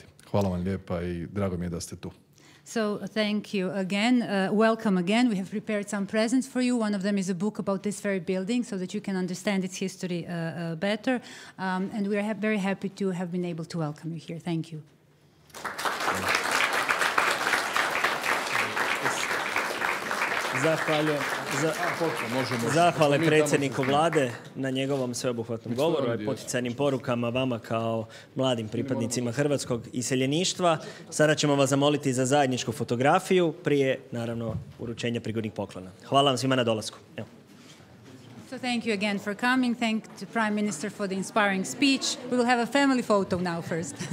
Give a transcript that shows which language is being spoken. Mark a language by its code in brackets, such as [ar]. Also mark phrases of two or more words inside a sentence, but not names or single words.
[hr] Hvala vam lijepa i drago mi je da ste tu. [en] So thank you again. Welcome again. We have prepared some presents for you. One of them is a book about this very building so that you can understand its history better. And we are very happy to have been able to welcome you here. Thank you. [hr] Zahvale predsjedniku Vlade na njegovom sveobuhvatnom govoru i poticajnim porukama vama kao mladim pripadnicima hrvatskog iseljeništva. Sada ćemo vas zamoliti za zajedničku fotografiju prije, naravno, uručenja prigodnih poklona. Hvala vam svima na dolasku. Evo. [en] So thank you again for coming. Thank the Prime Minister for the inspiring speech. We will have a family photo now first.